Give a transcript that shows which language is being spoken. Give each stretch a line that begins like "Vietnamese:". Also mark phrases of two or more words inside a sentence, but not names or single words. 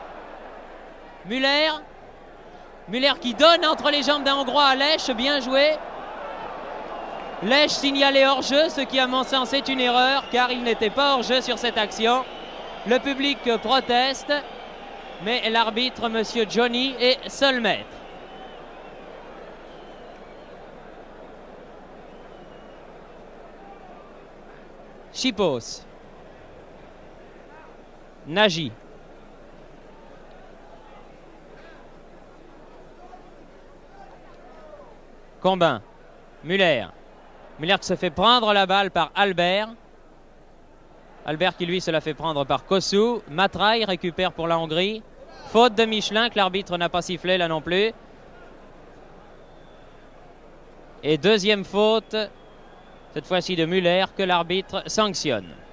French: Muller qui donne entre les jambes d'un Hongrois à Lech. Bien joué. Lech signalé hors-jeu, ce qui à mon sens est une erreur, car il n'était pas hors-jeu sur cette action. Le public proteste, mais l'arbitre, monsieur Johnny, est seul maître. Chipos. Nagy. Combin. Muller qui se fait prendre la balle par Albert. Albert qui lui se la fait prendre par Kossou. Matraille récupère pour la Hongrie. Faute de Michelin que l'arbitre n'a pas sifflé là non plus. Et deuxième faute, cette fois-ci de Muller, que l'arbitre sanctionne.